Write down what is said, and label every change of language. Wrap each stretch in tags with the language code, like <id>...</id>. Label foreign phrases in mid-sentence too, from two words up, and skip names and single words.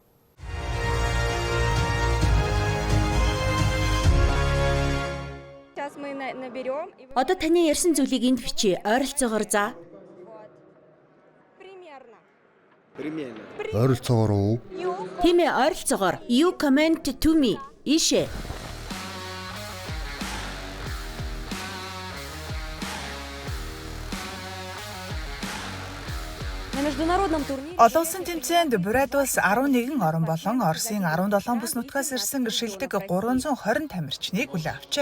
<mn>Одоо таны ярьсан зүйлийг энд бичиж, ойролцоогоор заа. Ойролцоогоор уу? Тийм ээ, ойролцоогоор.</mn> <en>You comment to me.</en> <mn>Ийшээ. Олон улсын тэмцээнд Бурайд улс 11 орон болон Оросын 17 бүс нутгаас ирсэн шилдэг 320 тамирчныг хүлээн авчээ.</mn>